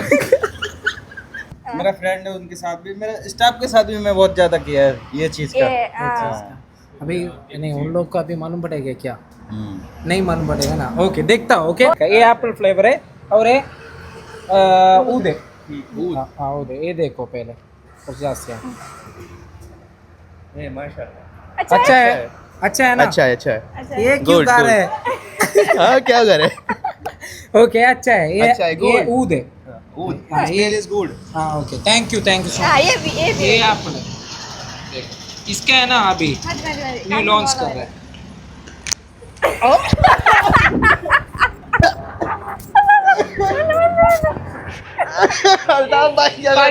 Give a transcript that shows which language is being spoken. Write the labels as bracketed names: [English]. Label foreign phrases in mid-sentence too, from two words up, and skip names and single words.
[Hindi] मेरा फ्रेंड है, उनके साथ भी, मेरे स्टाफ के साथ भी मैं बहुत ज्यादा किया है ये चीज का. अभी नहीं, उन लोग को अभी मालूम पड़ेगा क्या? नहीं मालूम पड़ेगा ना. ओके, देखता हूँ. ओके, ये एप्पल फ्लेवर है और ये ऊद है. हाँ, ये देखो पहले. [Malayalam] കുറച്ച് ജാസ്തിയാണ്. [Hindi] नहीं माशाल्लाह अच्छा है, अच्छा है ना? अच्छा है, अच्छा है. ये क्यों Good, गा good. रहे हैं? हाँ, क्या करे? ओके, अच्छा है. अच्छा है, ये good. ऊद है. Good. हाँ, ये [English] is good हाँ okay, thank you so [Hindi] हाँ मच. ये भी ये एप्पल है, देखो इसका है ना अभी [English] new launch [Hindi] कर रहे हैं. अल्ताफ भाई क्या कर